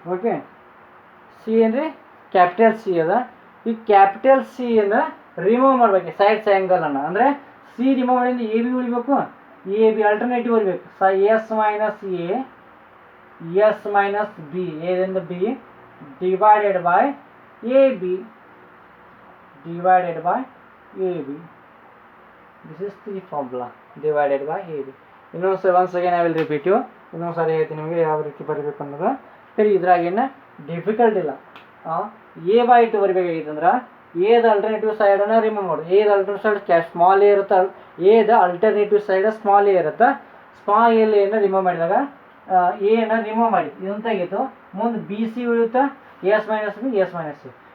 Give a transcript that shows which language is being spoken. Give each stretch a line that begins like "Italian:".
Kannada: Okay, C ಏನ್ರಿ capital C ಅದ. ಈ ಕ್ಯಾಪಿಟಲ್ ಸಿ ಅನ್ನು ರಿಮೂವ್ ಮಾಡ್ಬೇಕು ಸೈಡ್ಸ್ ಆ್ಯಂಗಲನ್ನು. ಅಂದರೆ ಸಿ ರಿಮೂವ್ ಮಾಡಿಂದ ಎ ಬಿ ಉಳಿಬೇಕು, ಎ ಬಿ ಆಲ್ಟರ್ನೇಟಿವ್ ಉಳಿಬೇಕು. S minus A, S minus B, ಎದಿಂದ B
English: divided by AB, divided by AB. This is the formula, divided by AB.
Kannada: ಇನ್ನೊಂದು
English: once again I will repeat you.
Kannada: ಇನ್ನೊಂದು ಸಾರಿ ಹೇಳ್ತೀನಿ ನಿಮಗೆ ಯಾವ ರೀತಿ ಬರೀಬೇಕು ಅನ್ನೋದು. ಸರಿ, ಇದ್ರಾಗೇನು ಡಿಫಿಕಲ್ಟ್ ಇಲ್ಲ. ಎ ಬೈ ಟು ಬರಬೇಕಾಗಿತ್ತು ಅಂದ್ರೆ ಎದ ಅಲ್ಟರ್ನೇಟಿವ್ ಸೈಡನ್ನು ರಿಮೂವ್ ಮಾಡೋದು. ಎದ ಅಲ್ಟರ್ನೇಟಿವ್ ಸೈಡ್ ಸ್ಮಾಲ್ ಎ ಇರುತ್ತೆ, ಎದ ಅಲ್ಟರ್ನೇಟಿವ್ ಸೈಡ್ ಸ್ಮಾಲ್ ಎ ಇರುತ್ತೆ. ಸ್ಮಾಲ್ ಎನ್ನು ರಿಮೂವ್ ಮಾಡಿದಾಗ ಎನ ರಿಮೂವ್ ಮಾಡಿ ಇದನ್ನು ತೆಗೀತು, ಮುಂದೆ B C ಉಳಿಯುತ್ತಾ, S minus B, S minus C.